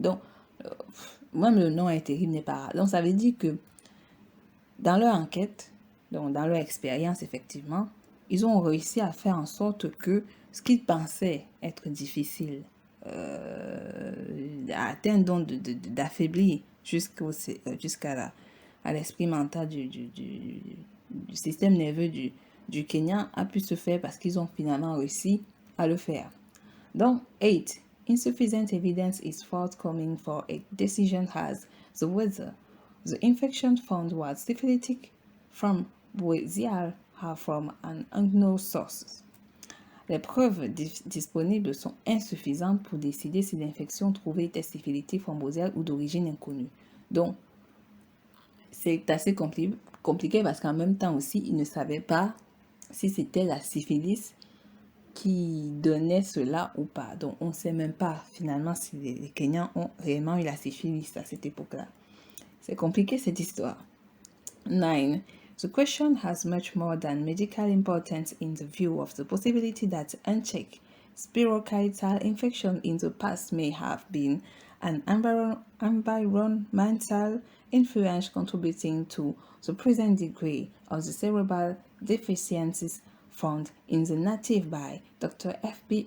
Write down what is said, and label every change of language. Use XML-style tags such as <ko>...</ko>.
<fr>Donc, même le nom est terrible, n'est pas rare. Donc, ça veut dire que dans leur enquête, donc dans leur expérience, effectivement, ils ont réussi à faire en sorte que ce qu'ils pensaient être difficile à atteindre, donc d'affaiblir jusqu'à l'esprit mental du système nerveux du Kenya a pu se faire parce qu'ils ont finalement réussi à le faire. Donc, 8.</fr> <en>Insufficient evidence is forthcoming for a decision as to whether the infection found was syphilitic from Brazil or from an unknown source.</en> <fr>Les preuves disponibles sont insuffisantes pour décider si l'infection trouvée était syphilitique thrombosiale ou d'origine inconnue. Donc, c'est assez compliqué parce qu'en même temps aussi, ils ne savaient pas si c'était la syphilis qui donnait cela ou pas. Donc, on ne sait même pas finalement si les Kenyans ont réellement eu la syphilis à cette époque-là. C'est compliqué cette histoire.</fr> <en>9. The question has much more than medical importance in the view of the possibility that unchecked spirochaetal infection in the past may have been an environmental influence contributing to the present degree of the cerebral deficiencies found in the native by Dr. F.B.</en>